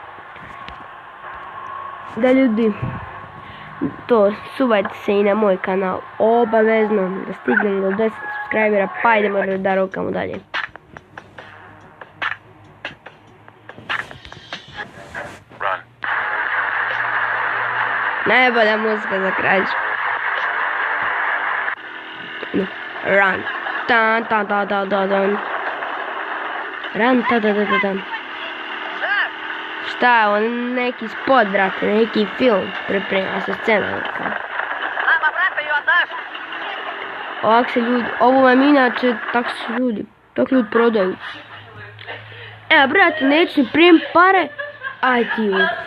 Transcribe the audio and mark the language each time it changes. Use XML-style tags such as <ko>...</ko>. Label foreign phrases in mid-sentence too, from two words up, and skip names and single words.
<sr>Da ljudi, to subajte se i na moj kanal obavezno da stignem do 10 subscribera, pa idemo da rokamo dalje. Najbolja muzika za kraj. Run. Tan tan tan tan tan tan. Run tan tan tan tan. Šta je ovo, neki spot, brate, neki film priprema se scena neka. Ovak se ljudi, ovo vam inače, tako se ljudi prodaju. Evo, brate, neću ni prijem pare, aj ti u.</sr>